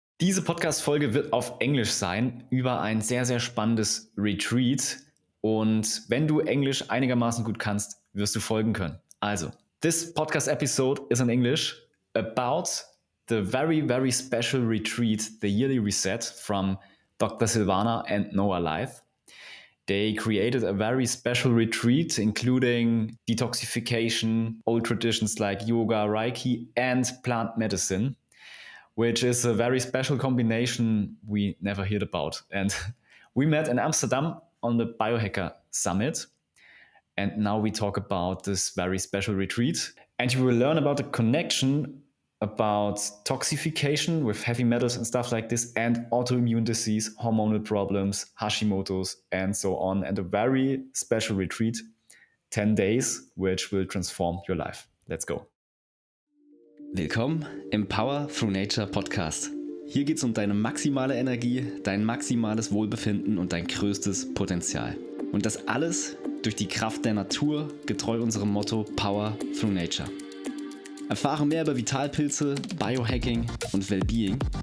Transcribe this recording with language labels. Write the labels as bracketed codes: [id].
[de] Diese Podcast-Folge wird auf Englisch sein, über ein sehr, sehr spannendes Retreat. Und wenn du Englisch einigermaßen gut kannst, wirst du folgen können. [en] Also, this podcast episode is in English about the very, very special retreat, the yearly reset from Dr. Silvana and Noah Laith. They created a very special retreat, including detoxification, old traditions like yoga, Reiki, and plant medicine, which is a very special combination we never heard about. And we met in Amsterdam on the Biohacker Summit. And now we talk about this very special retreat. And you will learn about the connection about toxification with heavy metals and stuff like this, and autoimmune disease, hormonal problems, Hashimoto's, and so on. And a very special retreat, 10 days, which will transform your life. Let's go. [de] Willkommen im Power Through Nature Podcast. Hier geht es um deine maximale Energie, dein maximales Wohlbefinden und dein größtes Potenzial. Und das alles durch die Kraft der Natur, getreu unserem Motto Power Through Nature. Erfahre mehr über Vitalpilze, Biohacking und Wellbeing.